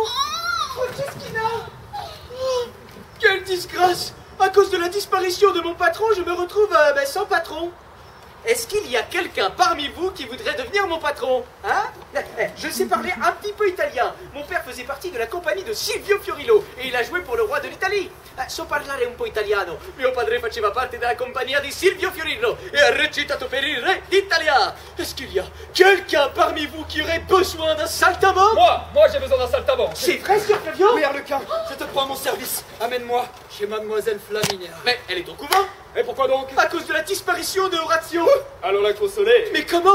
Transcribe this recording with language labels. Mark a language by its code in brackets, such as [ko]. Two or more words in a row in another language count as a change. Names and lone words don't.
[fr] Franceschina. Oh, quelle disgrâce. À cause de la disparition de mon patron, je me retrouve sans patron. Est-ce qu'il y a quelqu'un parmi vous qui voudrait devenir mon patron? Hein? Je sais parler un petit peu italien. Mon père faisait partie de la compagnie de Silvio Fiorillo et il a joué pour le roi de l'Italie. [it] So parlare un po' italiano. Mio padre faceva parte della compagnia di Silvio Fiorillo et a recitato per il re d'Italia. [fr] Est-ce qu'il y a quelqu'un parmi vous qui aurait besoin d'un saltimbanque? Moi j'ai besoin d'un saltimbanque. C'est vrai, Sir Flavio? Oui, Harlequin, je te prends à mon service. Amène-moi chez Mademoiselle Flaminia. Mais elle est au couvent. Et pourquoi donc? À cause de la disparition de Orazio. Allons la consoler. Mais comment?